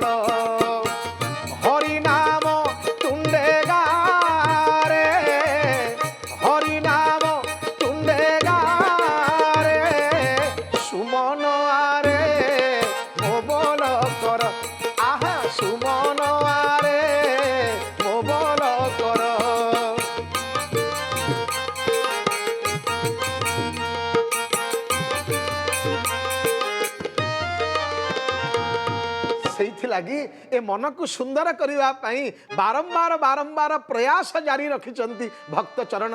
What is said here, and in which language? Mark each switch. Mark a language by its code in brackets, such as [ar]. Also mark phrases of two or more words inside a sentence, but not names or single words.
[or] ହରି ନାମ ତୁଣ୍ଡେ ଗା ରେ, ହରି ନାମ ତୁଣ୍ଡେ ଗା ରେ, ସୁମନ ଆରେ ମୋ ବଲ କର, ଆହା ସୁମନ ଆରେ ମୋ ବଲ କର। ସେଇଥିଲାଗି ଏ ମନକୁ ସୁନ୍ଦର କରିବା ପାଇଁ ବାରମ୍ବାର ପ୍ରୟାସ ଜାରି ରଖିଛନ୍ତି ଭକ୍ତଚରଣ।